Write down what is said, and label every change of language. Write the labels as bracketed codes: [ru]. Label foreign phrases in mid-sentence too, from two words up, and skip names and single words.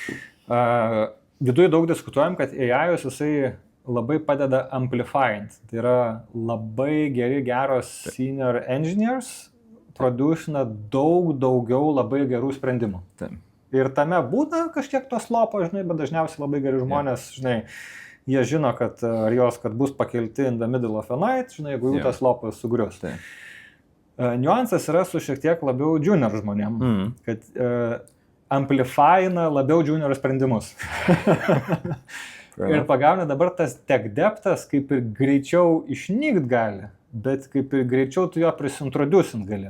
[lt] Viduje daug diskutuojam, kad AI-us jisai labai padeda amplifying. Tai yra labai geros [en] senior engineers [lt] producina daugiau labai gerų sprendimų. Taip. Ir tame būna kažkiek to slopo, žinai, bet dažniausiai labai geri žmonės, žinai, jie žino, kad bus pakelti [en] in the middle of the night, [lt] žinai, jeigu jų tas lopas sugrius. Niuansas yra su šiek tiek labiau junior žmonėm, kad amplifyina labiau junior sprendimus. Ir pagauna dabar tas [en] tech deptas [lt] kaip ir greičiau išnykt gali, bet kaip ir greičiau tu jo prisintroducint gali.